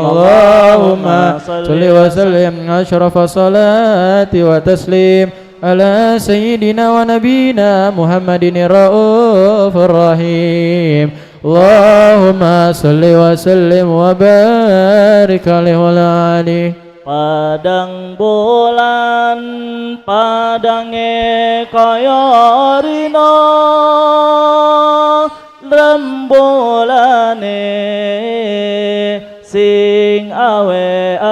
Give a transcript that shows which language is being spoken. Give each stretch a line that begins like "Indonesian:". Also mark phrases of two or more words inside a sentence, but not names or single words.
Arabic: اللهم صل وسلم أشرف صلاة وتسليم على سيدنا ونبينا محمد الرؤوف الرحيم. اللهم صل وسلم وبارك عليه وعلى آله.
Javanese: Padang bulan padange kaya rina rembulane sing awe